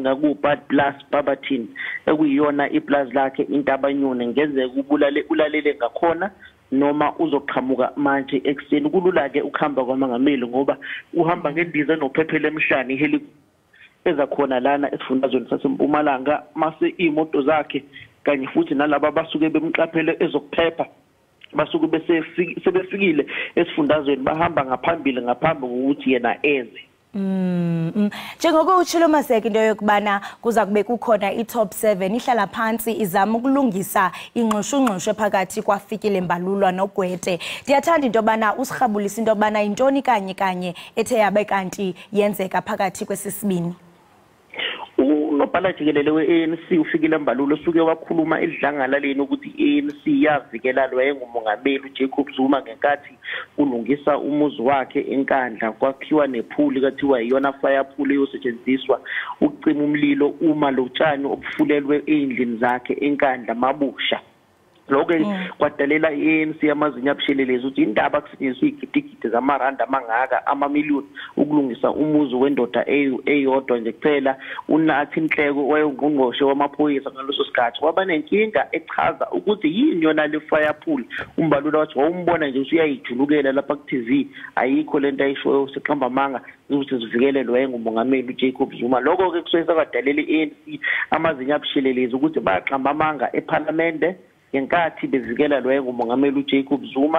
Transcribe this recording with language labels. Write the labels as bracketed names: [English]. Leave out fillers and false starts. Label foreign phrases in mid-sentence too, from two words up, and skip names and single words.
[Zulu] ngakubad plus Babathini ekuyiyona iplaza lakhe intabanyone ngenzeka ulalele ngakhona noma uzoqhamuka manje ekseni kulula ke ukuhamba kwamangameli ngoba uhamba ngendiza enophephele emhlane iheli ezakhona lana esifundazweni saseMpumalanga mase imoto zakhe kanye futhi nalabo basuke bemqaphele ezokuphepha basuke sebefikile esifundazweni bahamba ngaphambili ngaphambi kokuthi yena eze. [Xhosa] Njengoko utshilo Maseki into yokubana kuza kube kukhona i-top 7 ihlala phansi izama ukulungisa ingxushungxushe phakathi kwaFikile Mbalulwa noGwete. Ndiyathanda into yobana usirhabulisa into yobana intoni kanye ethe yabe kanti yenzeka phakathi kwesisibini. [Zulu] Unobhala Jikelele we-ANC uFikile Mbalulwa usuke wakhuluma edlangalaleni ukuthi i-ANC yavikela lo wayengumongameli uJacob Zuma ngenkathi kulungisa umuzi wakhe enkandla kwakhiwa nephuli kathiwa iyona [English] fire pool [Zulu] eyosetshenziswa ukucima umlilo uma lo tshani obufulelwe endlini zakhe enkandla mabusha. Lokho kwadalela i-ANC amazinyo abushelelezi ukuthi indaba kusetshenziswa igidigidi zamaranda amangaka amamiliyoni ukulungisa umuzi wendoda eyodwa nje kuphela. Unathi Nhleko wayengungqongqoshe wamaphoyisa ngaloso sikhathi waba nenkinga echaza ukuthi yini yona le [English] fire pool. [Zulu] Umbalula wathi wawumbona nje usuyayijulukela lapha ku-TV ayikho lento ayishoyo siqamba amanga ukuthi sivikele lo wayengumongameli uJacob Zuma. Lokho ke kusuke kwadalela i-ANC amazinyo abushelelezi ukuthi baqamba amanga eParliament ngenkathi bevikela lo wayengumongameli uJacob Zuma.